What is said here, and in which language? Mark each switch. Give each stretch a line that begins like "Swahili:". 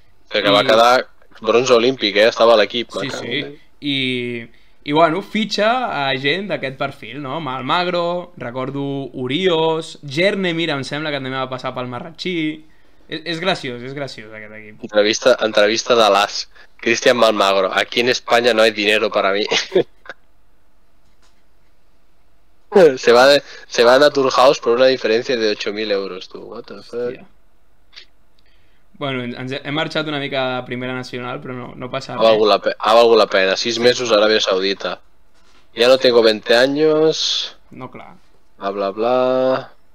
Catalan: Que va quedar bronze olímpic, estava a l'equip. Sí, sí, i bueno, fitxa a gent d'aquest perfil, no? Malmagro, recordo Urios, Jernemir em sembla que també va passar pel Marratxí. És graciós aquest equip. Entrevista de l'As. Cristian Malmagro.
Spanish: Aquí en España no hay dinero para mí. Se va a Naturhaus por una diferencia de 8.000 euros, tú.
English: What the fuck?
Catalan: Hòstia. Bueno, hem marxat una mica de primera nacional, però no passa Ha valgut la pena. 6 mesos a Arabia Saudita.
Spanish: Ya no tengo 20 años.
Catalan: No, clar. Bla, bla, bla.